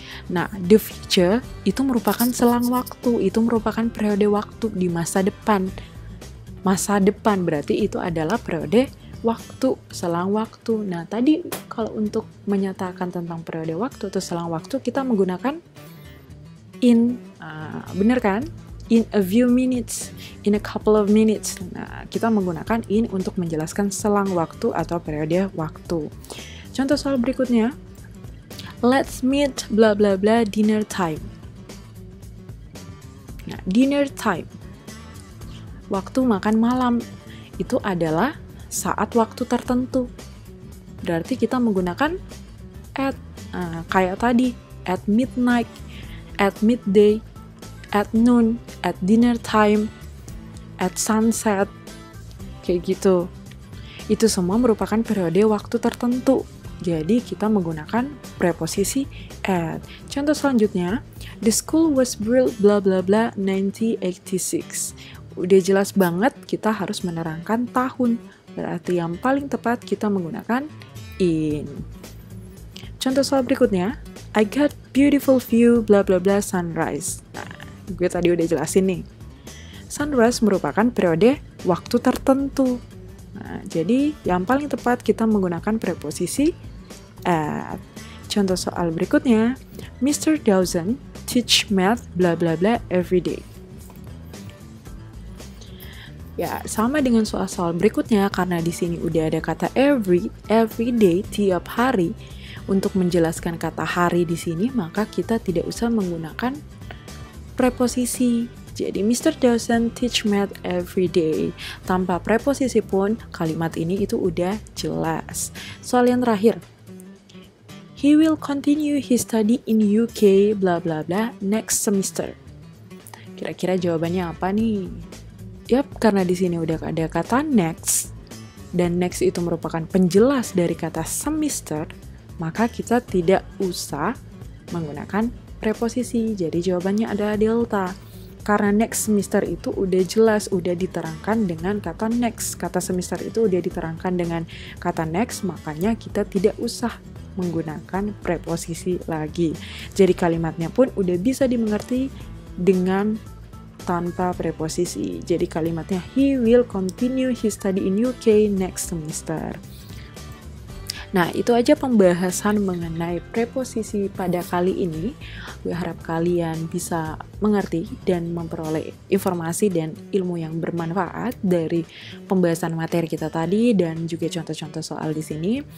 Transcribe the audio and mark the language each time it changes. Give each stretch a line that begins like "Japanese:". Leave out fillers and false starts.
Indonesian: Nah, the future itu merupakan selang waktu, itu merupakan periode waktu di masa depan. Masa depan berarti itu adalah periode waktu, selang waktu. Nah, tadi kalau untuk menyatakan tentang periode waktu atau selang waktu, kita menggunakan in, bener kan?
English: In a few minutes, in a couple of minutes.
Indonesian: Nah, kita menggunakan in untuk menjelaskan selang waktu atau periode waktu. Contoh soal berikutnya,
English: let's meet bla bla bla dinner time.
Indonesian: Nah, dinner time, waktu makan malam, itu adalah saat waktu tertentu. Berarti kita menggunakan at, kayak tadi,
English: at midnight, at midday, at noon, at dinner time, at sunset,
Indonesian: kayak gitu. Itu semua merupakan periode waktu tertentu. Jadi kita menggunakan preposisi at. Contoh selanjutnya,
English: the school was built bla bla bla 1986.
Indonesian: Udah jelas banget kita harus menerangkan tahun. Berarti yang paling tepat kita menggunakan in. Contoh soal berikutnya,
English: I got beautiful view bla bla bla sunrise.
Indonesian: Nah, gue tadi udah jelasin nih. Sunrise merupakan periode waktu tertentu. Nah, jadi yang paling tepat kita menggunakan preposisi at. Contoh soal berikutnya, Mr.
English: Dawson teach math bla bla bla every day.
Indonesian: Ya, sama dengan soal-soal berikutnya karena di sini udah ada kata every day, tiap hari. Untuk menjelaskan kata hari di sini, maka kita tidak usah menggunakan preposisi. Jadi Mr.
English: Dawson teach math every day.
Indonesian: Tanpa preposisi pun kalimat ini itu udah jelas. Soal yang terakhir,
English: he will continue his study in UK bla bla bla next semester.
Indonesian: Kira-kira jawabannya apa nih? Yap, karena di sini udah ada kata next dan next itu merupakan penjelas dari kata semester, maka kita tidak usah menggunakan preposisi. Jadi jawabannya adalah delta. Karena next semester itu udah jelas, udah diterangkan dengan kata next. Kata semester itu udah diterangkan dengan kata next, makanya kita tidak usah menggunakan preposisi lagi. Jadi kalimatnya pun udah bisa dimengerti dengan tanpa preposisi. Jadi kalimatnya
English: he will continue his study in UK next semester.
Indonesian: Nah, itu aja pembahasan mengenai preposisi pada kali ini. Gue harap kalian bisa mengerti dan memperoleh informasi dan ilmu yang bermanfaat dari pembahasan materi kita tadi dan juga contoh-contoh soal di sini.